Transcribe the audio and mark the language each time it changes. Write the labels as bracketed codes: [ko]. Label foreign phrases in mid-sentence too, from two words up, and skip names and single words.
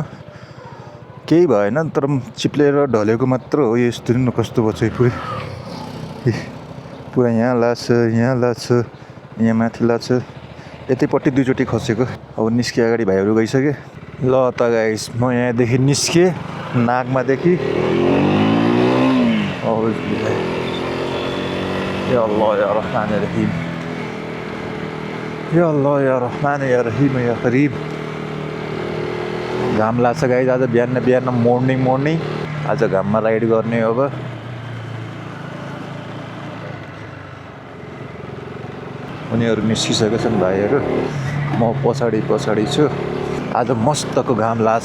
[ne] केही भएन, तर चिप्लेर ढलेको मात्र हो। यस्तो न कस्तो भयो पुरै पुरा यहाँ लाग्छ, यहाँ लाग्छ, यहाँ माथि लाग्छ। यतैपट्टि 2 चोटि खसेको। अब निस्के अगाडि भाइहरू गइसके। ल त गाइस, म यहाँदेखि निस्के नागमादेखि। [ar] يا الله يا رحمن يا رحيم، يا الله يا رحمن يا رحيم يا كريم. [ne] घाम लाग्छ गाइस आज बिहान बिहान, मर्निङ। आज घाममा राइड गर्ने। अब उनीहरू निस्किसकेका छन् भाइहरू, म पछाडि छु। आज मस्तको घाम लाग्छ।